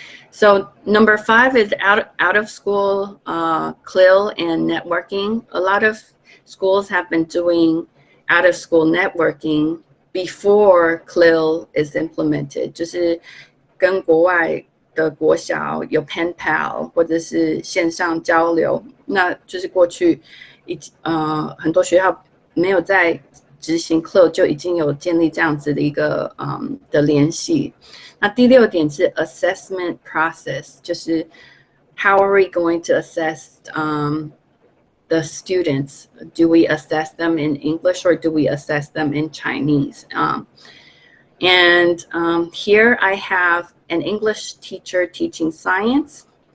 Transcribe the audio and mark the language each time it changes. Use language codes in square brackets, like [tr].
[en] So number 5 is out of school CLIL and networking. A lot of schools have been doing out of school networking before CLIL is implemented. [zh] 就是跟国外的国小有 pen pal 或者是线上交流，那就是过去很多学校没有在执行 CLIL 就已经有建立这样子的一个的联系。那第6点是 [en] assessment process， [zh] 就是 [en] how are we going to assess the students? Do we assess them in English or do we assess them in Chinese? Here I have an English teacher teaching science.